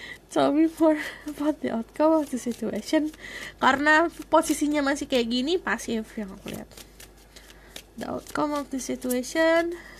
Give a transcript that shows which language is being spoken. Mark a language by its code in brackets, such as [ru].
[en] Tell me more about the outcome of the situation. [id] Karena posisinya masih kayak gini, pasif yang aku lihat. [en] The outcome of the situation.